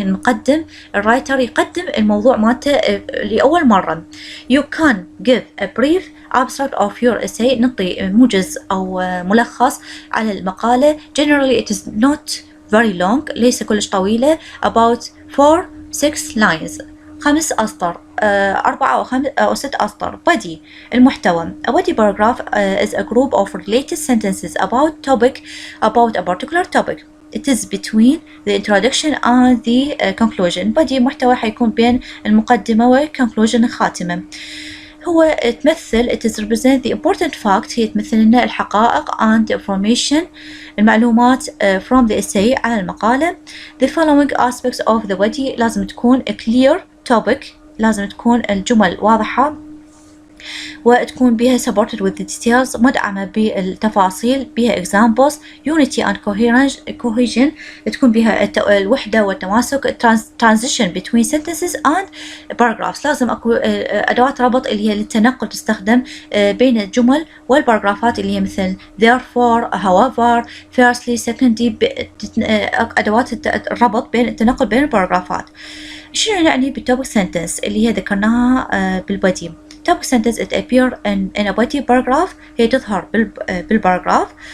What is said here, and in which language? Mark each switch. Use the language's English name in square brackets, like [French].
[Arabic] المقدم الرايتر يقدم الموضوع مالته لأول مرة. [English] You can give a brief abstract of your essay. [Arabic] نعطي موجز أو ملخص على المقالة. [English] Generally it is not very long، [Arabic] ليس كلش طويلة. [English] About 4-6 lines، [Arabic] 5 أسطر، 4 أو 6 أسطر. [English] body المحتوى. A body paragraph is a group of related sentences about a particular topic. It is between the introduction and the conclusion. [Arabic] body محتوى حيكون بين المقدمة و conclusion الخاتمة. هو تمثل [English] it is represent the important fact، [Arabic] هي تمثل لنا الحقائق [English] and information المعلومات from the essay [Arabic] على المقالة. [English] The following aspects of the body [Arabic] لازم تكون [English] a clear topic، [Arabic] لازم تكون الجمل واضحة وتكون بها [English] supported with the details، [Arabic] مدعمة بالتفاصيل، بها [English] examples. unity and cohesion [Arabic] تكون بها الوحدة والتماسك. [English] transition between sentences and paragraphs، [Arabic] لازم أكو أدوات ربط اللي هي للتنقل تستخدم بين الجمل والباراجرافات اللي هي مثل therefore، however، firstly، secondly، أدوات الربط بين التنقل بين الباراجرافات. شنو يعني بال [English] topic sentence اللي هي ذكرناها بالبدي؟ topic sentence it appear in a body paragraph، [Arabic] هي تظهر بالباراجراف.